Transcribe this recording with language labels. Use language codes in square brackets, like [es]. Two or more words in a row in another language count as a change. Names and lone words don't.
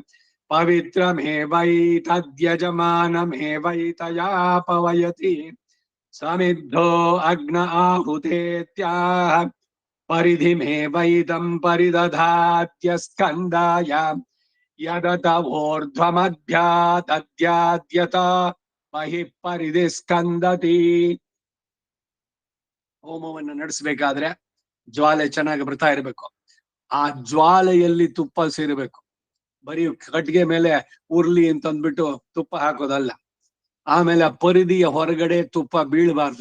[sa] ಪವಿತ್ರಮೇವೈತದ್ಯಜಮಾನಮೇವೈತಯಾ ಪವಯತಿ ಸಮಿದ್ಧೋ ಅಗ್ನ ಆಹುತೇತ್ಯಾಹ. ಪರಿಧಿಮೇವೈದಂ ಪರಿದಧಾತ್ಯಸ್ಕಂದಾಯ ಯದತ ಊರ್ಧ್ವಮಧ್ಯಾದದ್ಯಾದ್ಯತ ಬಹಿಃ ಪರಿಧಿ ಸ್ಕಂದತಿ. [kn] ಹೋಮವನ್ನು ನಡೆಸಬೇಕಾದ್ರೆ ಜ್ವಾಲೆ ಚೆನ್ನಾಗಿ ಬರ್ತಾ ಇರಬೇಕು. ಆ ಜ್ವಾಲೆಯಲ್ಲಿ ತುಪ್ಪ ಸೇರಬೇಕು. ಬರೀ ಕಟ್ಟಿಗೆ ಮೇಲೆ ಉರ್ಲಿ ಅಂತಂದ್ಬಿಟ್ಟು ತುಪ್ಪ ಹಾಕೋದಲ್ಲ. ಆಮೇಲೆ ಆ ಪರಿಧಿಯ ಹೊರಗಡೆ ತುಪ್ಪ ಬೀಳಬಾರ್ದು.